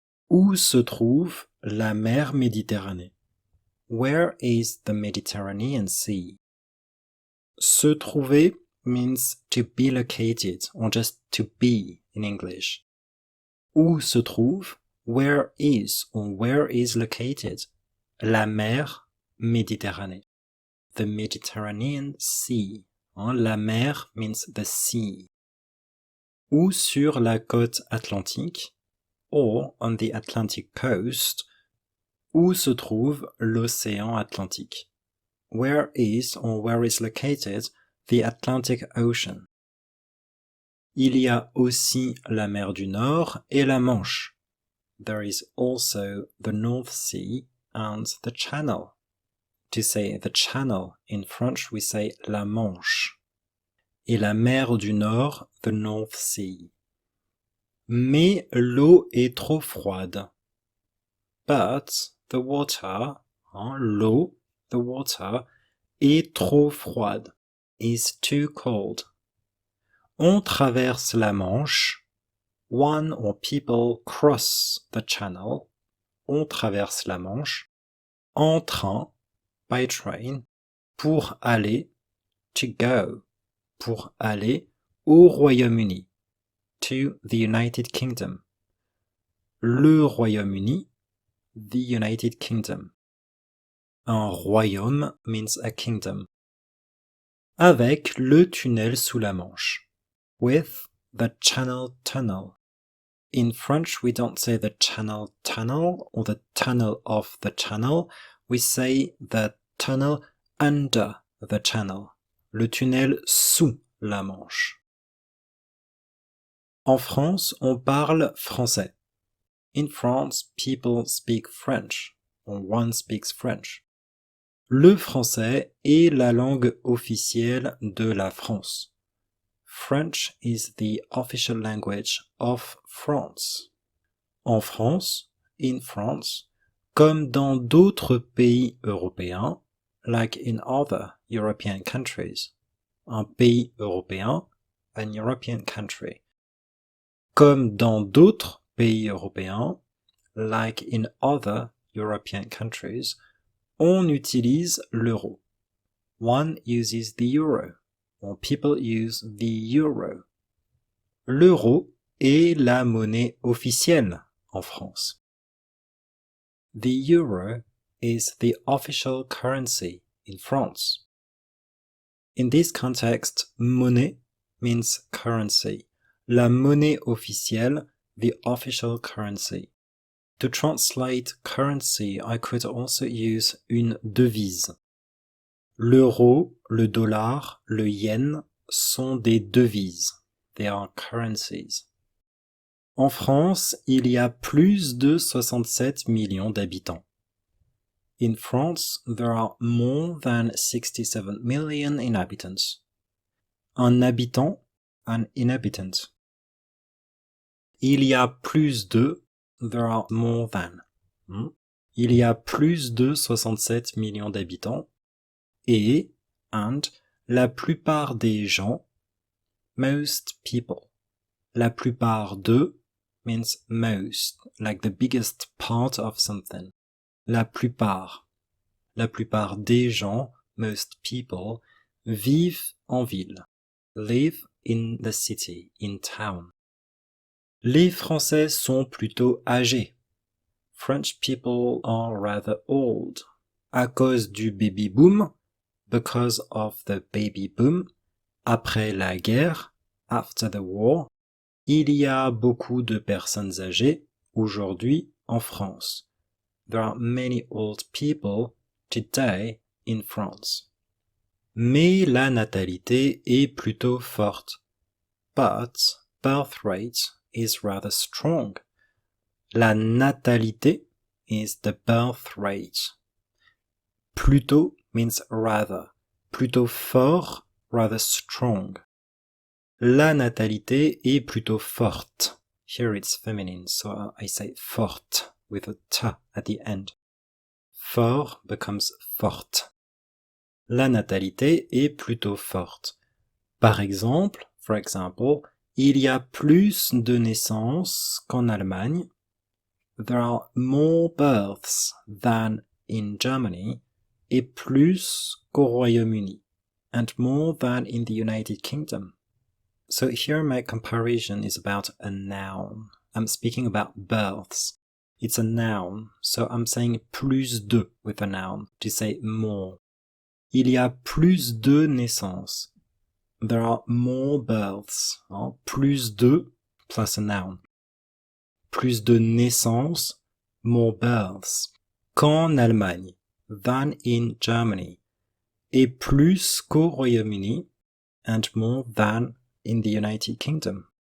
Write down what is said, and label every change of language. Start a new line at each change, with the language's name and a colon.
French: Où se trouve la mer Méditerranée?
English: Where is the Mediterranean Sea?
French: Se trouver
English: means to be located, or just to be in English.
French: Où se trouve?
English: Where is, or where is located?
French: La mer Méditerranée.
English: The Mediterranean Sea.
French: La mer
English: means the sea.
French: Ou sur la côte atlantique,
English: or on the Atlantic coast,
French: où se trouve l'océan Atlantique.
English: Where is, or where is located, the Atlantic Ocean.
French: Il y a aussi la mer du Nord et la Manche.
English: There is also the North Sea and the Channel. To say the Channel in French we say la Manche.
French: et la mer du Nord,
English: the North Sea.
French: Mais l'eau est trop froide.
English: But the water, l'eau, the water,
French: est trop froide,
English: is too cold.
French: On traverse la Manche.
English: One or people cross the channel.
French: On traverse la Manche en train,
English: by train,
French: pour aller,
English: to go,
French: pour aller au Royaume-Uni,
English: to the United Kingdom. Le Royaume-Uni, the United Kingdom.
French: Un royaume
English: means a kingdom.
French: Avec le tunnel sous la Manche.
English: With the Channel Tunnel. In French, we don't say the Channel Tunnel or the tunnel of the channel. We say the tunnel under the channel.
French: Le tunnel sous la Manche. En France, on parle français.
English: In France, people speak French, or one speaks French.
French: Le français est la langue officielle de la France.
English: French is the official language of France.
French: En France,
English: in France,
French: comme dans d'autres pays européens,
English: like in other European countries.
French: Un pays européen,
English: an European country.
French: Comme dans d'autres pays européens,
English: like in other European countries,
French: on utilise l'euro.
English: One uses the euro. Or people use the euro.
French: L'euro est la monnaie officielle en France.
English: The euro is the official currency in France. In this context, monnaie means currency.
French: La monnaie officielle,
English: the official currency. To translate currency, I could also use une devise.
French: L'euro, le dollar, le yen sont des devises.
English: They are currencies.
French: En France, il y a plus de 67 millions d'habitants.
English: In France, there are more than 67 million inhabitants.
French: Un habitant,
English: an inhabitant.
French: Il y a plus de,
English: there are more than.
French: Il y a plus de 67 millions d'habitants. Et, and, la plupart des gens,
English: most people. La plupart de means most, like the biggest part of something.
French: La plupart. La plupart des gens,
English: most people,
French: vivent en ville.
English: Live in the city, in town.
French: Les Français sont plutôt âgés.
English: French people are rather old.
French: À cause du baby boom,
English: because of the baby boom,
French: après la guerre,
English: after the war,
French: il y a beaucoup de personnes âgées aujourd'hui en France.
English: There are many old people today in France.
French: Mais la natalité est plutôt forte.
English: But birth rate is rather strong. La natalité is the birth rate. Plutôt means rather.
French: Plutôt fort,
English: rather strong.
French: La natalité est plutôt forte.
English: Here it's feminine, so I say forte with a t at the end. Fort becomes forte.
French: La natalité est plutôt forte. Par exemple,
English: for example,
French: il y a plus de naissances qu'en Allemagne.
English: There are more births than in Germany.
French: Et plus qu'au Royaume-Uni,
English: and more than in the United Kingdom. So here my comparison is about a noun. I'm speaking about births. It's a noun, so I'm saying plus de with a noun, to say more.
French: Il y a plus de naissances.
English: There are more births. Plus de plus a noun.
French: Plus de naissances,
English: more births.
French: Qu'en Allemagne.
English: Than in Germany,
French: et plus qu'au Royaume-Uni,
English: and more than in the United Kingdom.